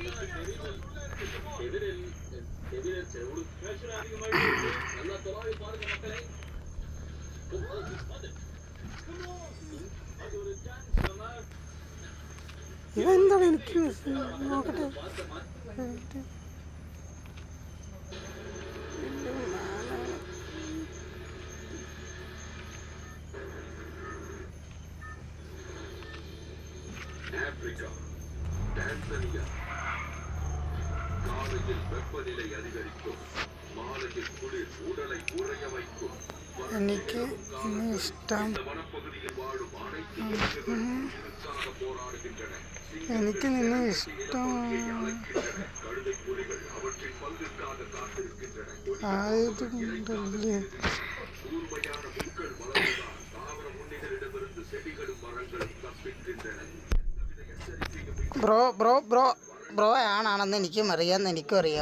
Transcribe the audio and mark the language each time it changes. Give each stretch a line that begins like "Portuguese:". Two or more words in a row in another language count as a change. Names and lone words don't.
Malayalam: ഇതെന്താണ്? എനിക്ക് നോക്കട്ടെ.
Tamil: ஆப்பிரிக்கா, டான்சனியா. காலையில் வெப்பநிலை அதிகரிக்கும், மாலையில் குளிர் உடலை உறைய வைக்கும்.
Malayalam: എനിക്ക് ഇഷ്ടം, എനിക്ക് നിന്നെ ഇഷ്ടം ആയതുകൊണ്ടല്ലേ. ബ്രോ ബ്രോ ബ്രോ ബ്രോ ആണെന്ന് എനിക്കും അറിയാം.